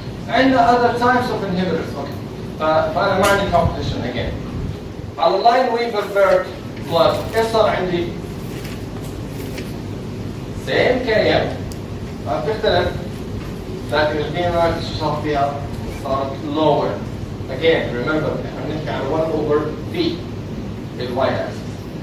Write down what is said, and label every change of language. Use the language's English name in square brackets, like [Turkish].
[Arabic] عندنا [English] other types of inhibitors. Okay. [Arabic] فأنا ما عندي competition again. على line Weaver Burke plus ايش صار عندي؟ same Km ما بتختلف، لكن الفي شو صار فيها؟ صارت lower. Again remember احنا بنحكي عن 1 over V بالواي axis.